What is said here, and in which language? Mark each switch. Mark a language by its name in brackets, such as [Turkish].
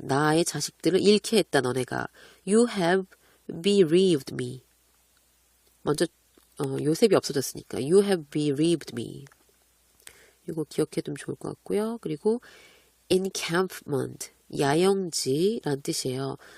[Korean] 나의 자식들을 잃게 했다 너네가. [English] You have bereaved me. [Korean] 먼저 요셉이 없어졌으니까 [English] You have bereaved me. [Korean] 이거 기억해두면 좋을 것 같고요. 그리고 encampment, 야영지란 뜻이에요.